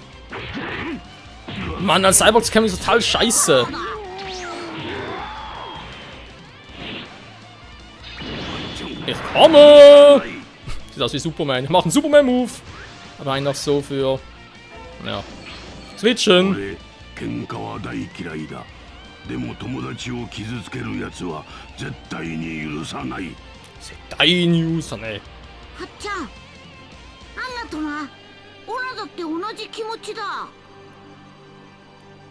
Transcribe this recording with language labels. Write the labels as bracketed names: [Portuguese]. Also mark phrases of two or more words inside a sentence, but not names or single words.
[German] Mann, als Cyborgs kämpfen ist total scheiße. Ich komme! Sieht aus wie Superman. Ich mache einen Superman-Move. Aber einfach so für. Ja. Switchen. [Japanese] 喧嘩は大嫌いだ。でも友達を傷つけるやつは絶対に許さない。絶対に許さねえ。はっちゃん、あんなとな、オラだって同じ気持ちだ。